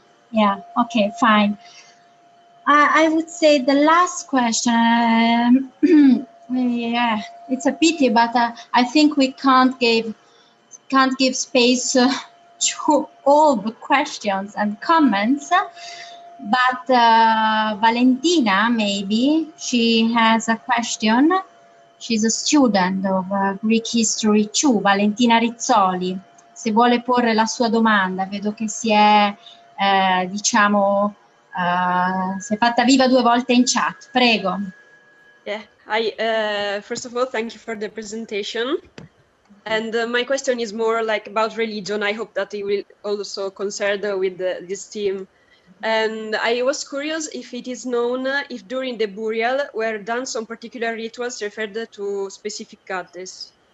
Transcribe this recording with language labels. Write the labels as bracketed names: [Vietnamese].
[English] Yeah, okay, fine. I would say the last question, yeah, it's a pity, but I think we can't give space to all the questions and comments. But Valentina, maybe, she has a question. She's a student of Greek History 2, Valentina Rizzoli. [Italian] Se vuole porre la sua domanda, vedo che si è, diciamo, si è fatta viva 2 volte in chat. Prego. [English] Yeah, hi. First of all, thank you for the presentation. And my question is more like about religion. I hope that it will also concern with this theme. And I was curious if it is known if during the burial were done some particular rituals referred to specific goddess.